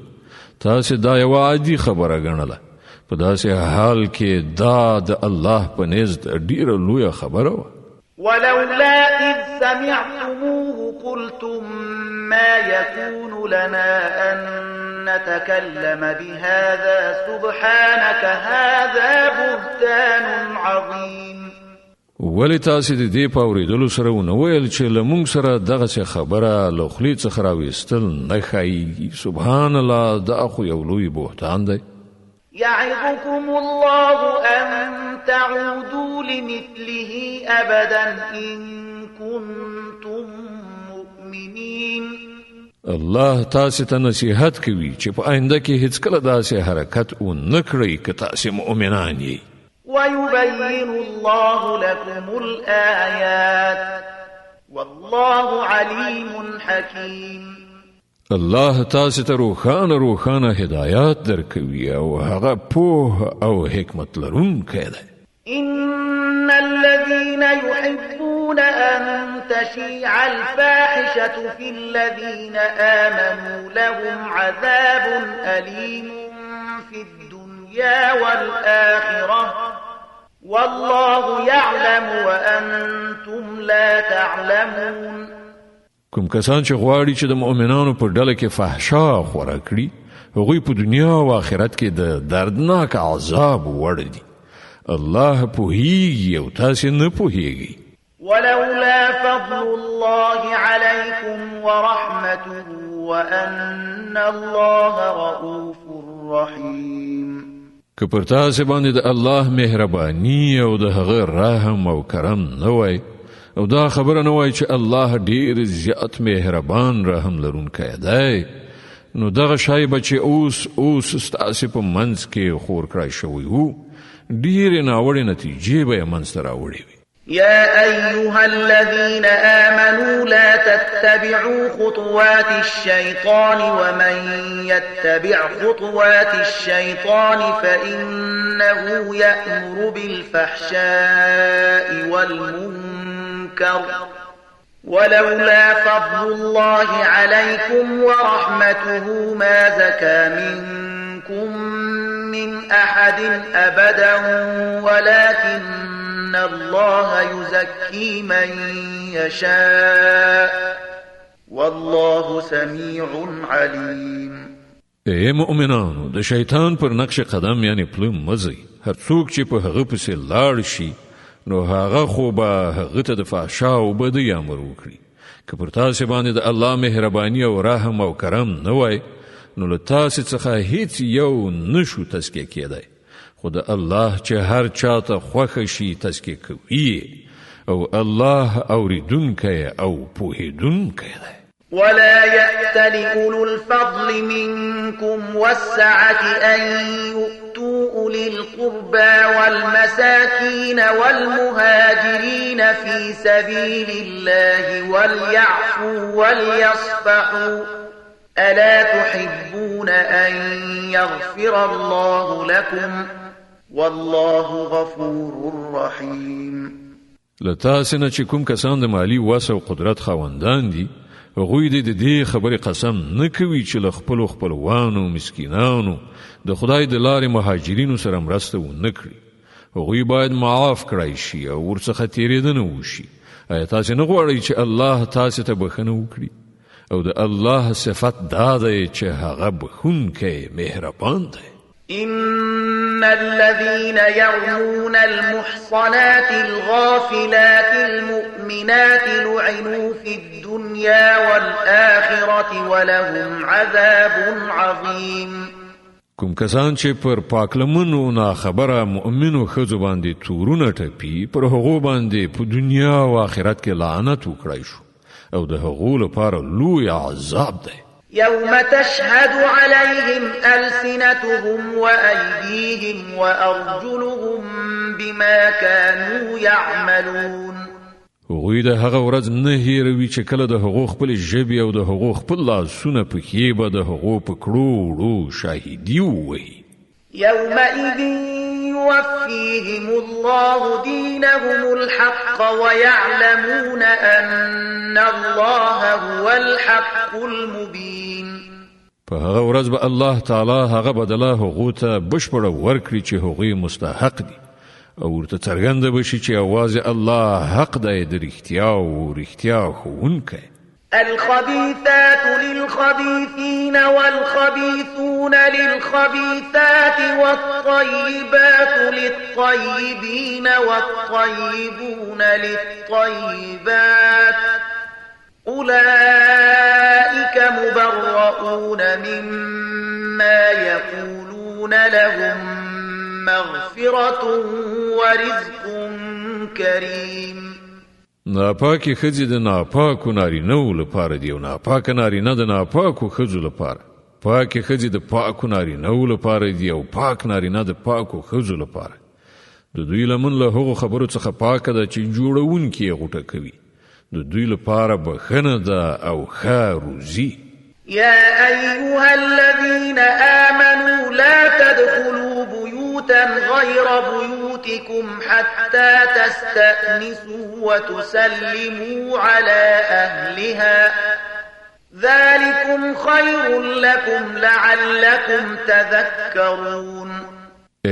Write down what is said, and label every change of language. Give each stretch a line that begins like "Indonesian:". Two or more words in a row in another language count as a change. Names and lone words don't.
Pashto: تاسو دا یو عادي خبره ګڼله په داسې حال کې دا د الله په نزد ډیره لویه خبره وه.
Arabic: ولولا إذ سمعتموه قلتم ما يكون لنا أن نتكلم بهذا سبحانك هذا بهتان عظيم.
Pashto: ولی تاسو د دې په اورېدلو سره ونه ویل چې له موږ سره دغسې خبره له خولې څخه راویستل نه ښایي.
Arabic: سبحان الله
Pashto: دا خو یو لوی بهتان دی.
Arabic: يعظكم الله أن تعودوا لمثله أبدا إن كنتم مؤمنين.
Pashto: الله تاسو ته نصیحت کوي چې په آینده کې هیڅکله داسې حرکت ونه کړئ که تاسو مؤمنان یئ.
Arabic: ويبين الله لكم الآيات والله عليم حكيم.
Pashto: الله تاسو ته روښانه هدایات درکوي او هغه پوه او حکمت لرونکی دی.
Arabic: إن الذين يحبون أن تشيع الفاحشة في الذين آمنوا لهم عذاب أليم في الدنيا والآخرة والله يعلم وأنتم لا تعلمون.
Pashto: کوم کسان چې غواړي چې د مؤمنانو په ډله کې فحشا خوره کړي هغوی په دنیا او آخرت کې د دردناک عذاب وړ دي. الله پوهیږي او تاسې نه پوهیږئ.
Arabic: ولولا فضل الله عليكم ورحمته وأن الله رؤوف رحيم.
Pashto: که پر تاسې باندې د الله مهرباني او د هغه رحم او کرم نه وای او دا خبره نه وای چې الله ډیر زیات مهربان رحم لرونکی دی نو دغه شای به چې اوس ستاسې په منځ کې خور کړای شوی وو ډیرې ناوړې نتیجې به یې منځته راوړې وي.
Arabic: يا أيها الذين آمنوا لا تتبعوا خطوات الشيطان ومن يتبع خطوات الشيطان فإنه يأمر بالفحشاء والمنكر ولولا فضل الله عليكم ورحمته ما زكى منكم من أحد أبدا ولكن الله يزكي من يشاء والله سميع عليم.
Pashto: اے مؤمنانو د شیطان پر نقش قدم یعنی پلم مزي هر څوک چې په هغه پسې لاړ شي نو هغه خو به هغه ته د فحشا او بدۍ امر وکړي. که پر تاسې باندې د الله مهرباني او رحم او کرم نه وای نو له تاسې څخه هیڅ یو نشو تزکیه کېدی خو د الله چې هر چاته خوښه شي تزکیه کوي او الله اوریدونکی او پوهیدونکی دی.
Arabic: ولا يأتل أولو الفضل منكم والسعة أن يؤتوا أولي القربى والمساكين والمهاجرين في سبيل الله وليعفوا وليصفحوا ألا تحبون أن يغفر الله لكم والله غفور رحيم.
Pashto: لتاسنه چې کوم کسان د مالی وس او قدرت خاوندان دي هغوی د دې خبرې قسم نه کوي چې له خپلوانو مسکینانو د خدای د لارې مهاجرینو سره مرسته ونه کړي. هغوی باید معاف کړای شي او ورڅخه تیریدنه وشي. آیا تاسې نه غواړئ چې الله تاسې ته بخښنه وکړي؟ او د الله صفت دا دی چې هغه بخښونکی مهربان دی.
Arabic: إن الذين يرمون المحصنات الغافلات المؤمنات لعنوا في الدنيا والآخرة ولهم عذاب عظيم.
Pashto: کوم کسان چې پر پاکلمنو ناخبره مؤمنو ښځو باندې تورونه ټپي پر هغو باندې په دنیا او آخرت کې لعنت وکړای شو او د هغو لپاره لوی عذاب دی.
Arabic: يوم تشهد عليهم ألسنتهم وأيديهم وأرجلهم بما كانوا يعملون.
Pashto: هغوی د هغه ورځ نه هیروي چې کله د هغو خپل ژبې او د هغو خپل لاسونه پښې به د هغو په کړو وړو شاهدي ووایي.
Arabic: يومئذ يوفيهم الله دينهم الحق ويعلمون أن الله هو الحق المبين.
Pashto: په هغه ورځ به
Arabic: الله تعالی
Pashto: هغه بدله هغو ته بشپړه ورکړي چې هغوی مستحق دي او ورته څرګنده بشي چې یوازې الله حق دی د رښتیا او رښتیا ښوونکی.
Arabic: الخبيثات للخبيثين والخبيثون للخبيثات والطيبات للطيبين والطيبون للطيبات أولئك مبرؤون مما يقولون لهم مغفرة ورزق كريم.
Pashto: ناپاکی ښځې د ناپاکو نارینهو لپاره دي او ناپاکه نارینه د ناپاکو ښځو لپاره. پاکې ښځې د پاکو نارینهو لپاره دي او پاک نارینه د پاکو ښځو لپاره. د دوی لمن له هغو خبرو څخه پاکه ده چې جوړونکي یې غوټه کوي. د دوی لپاره بخښنه ده او ښه روزي.
Arabic: يا أيها الذين آمنوا لا تدخلوا بيوتا غير بيوتكم حتى تستأنسوا وتسلموا على أهلها ذلكم خير لكم لعلكم تذكرون.